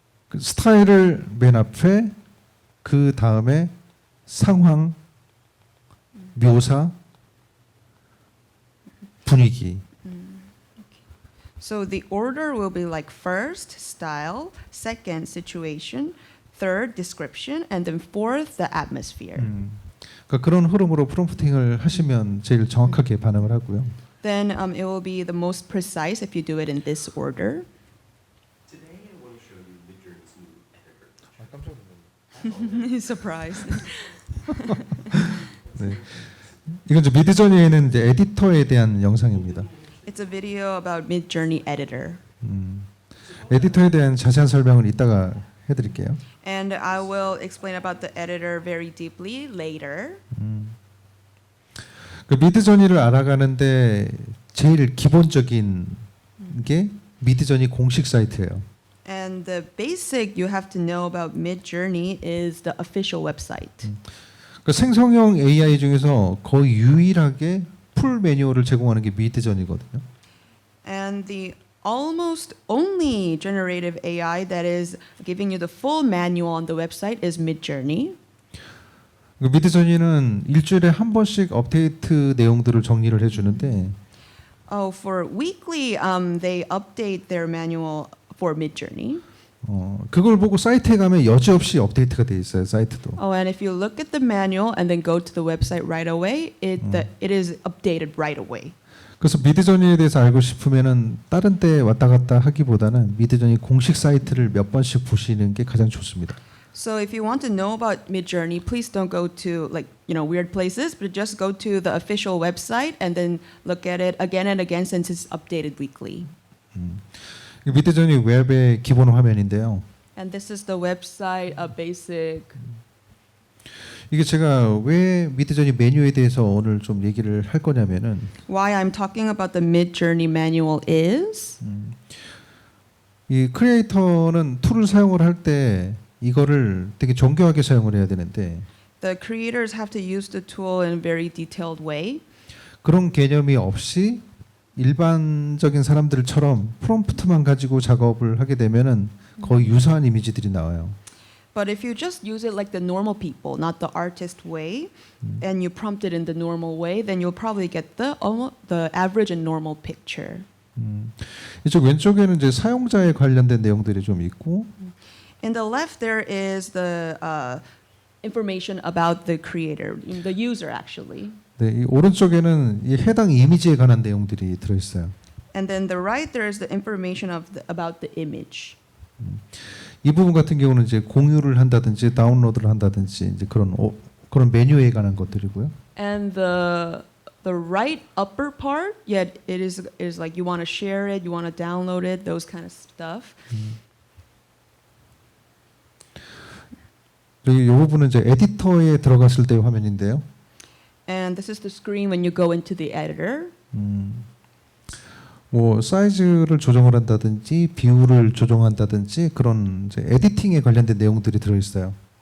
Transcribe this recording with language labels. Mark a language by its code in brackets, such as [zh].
[ko] 그 스타일을 맨 앞에 그 다음에 상황, 묘사, 분위기. [en] So the order will be like first, style, second, situation, third, description, and then fourth, the atmosphere. [ko] 그러니까 그런 흐름으로 프롬프팅을 하시면 제일 정확하게 반응을 하고요. [en] then it will be the most precise if you do it in this order. Today I want to show you Midjourney's new editor. He's surprised. [ko] 네. 이건 이제 미드저니에는 이제 에디터에 대한 영상입니다. [en] It's a video about Midjourney editor. [ko] 에디터에 대한 자세한 설명은 이따가 해드릴게요. [en] And I will explain about the editor very deeply later. [ko] 그 미드저니를 알아가는데 제일 기본적인 게 미드저니 공식 사이트예요. [en] And the basic you have to know about Midjourney is the official website. [ko] 그 생성형 AI 중에서 거의 유일하게 풀 매뉴얼을 제공하는 게 미드저니거든요. [en] And the almost only generative AI that is giving you the full manual on the website is Midjourney. [ko] 그 미드저니는 일주일에 한 번씩 업데이트 내용들을 정리를 해주는데 [en] Oh, for weekly, they update their manual for Midjourney. [ko] 그걸 보고 사이트에 가면 여지없이 업데이트가 돼 있어요. 사이트도. [en] Oh, and if you look at the manual and then go to the website right away, it is updated right away. [ko] 그래서 미드저니에 대해서 알고 싶으면은 다른 데 왔다 갔다 하기보다는 미드저니 공식 사이트를 몇 번씩 보시는 게 가장 좋습니다. [en] So if you want to know about Midjourney, please don't go to weird places, but just go to the official website and then look at it again and again since it's updated weekly. [ko] 미드저니 웹의 기본 화면인데요. [en] And this is the website, a basic. [ko] 이게 제가 왜 미드저니 메뉴에 대해서 오늘 좀 얘기를 할 거냐면은 [en] Why I'm talking about the Midjourney manual is [ko] 이 크리에이터는 툴을 사용을 할 때 이거를 되게 정교하게 사용을 해야 되는데 [en] the creators have to use the tool in a very detailed way. [ko] 그런 개념이 없이 일반적인 사람들처럼 프롬프트만 가지고 작업을 하게 되면은 거의 유사한 이미지들이 나와요. [en] But if you just use it like the normal people, not the artist way, and you prompt it in the normal way, then you'll probably get the average and normal picture. [ko] 이쪽 왼쪽에는 이제 사용자에 관련된 내용들이 좀 있고 [en] In the left, there is the information about the creator, the user actually. [ko] 네, 이 오른쪽에는 이 해당 이미지에 관한 내용들이 들어 있어요. [en] And then the right, there is the information about the image. [ko] 이 부분 같은 경우는 이제 공유를 한다든지 다운로드를 한다든지 이제 그런 메뉴에 관한 것들이고요. [en] And the right upper part, it is like you want to share it, you want to download it, those kind of stuff. [ko] 그리고 이 부분은 이제 에디터에 들어갔을 때의 화면인데요. [en] And this is the screen when you go into the editor. [ko] 뭐 사이즈를 조정을 한다든지 비율을 조정한다든지 그런 이제 에디팅에 관련된 내용들이 들어 있어요.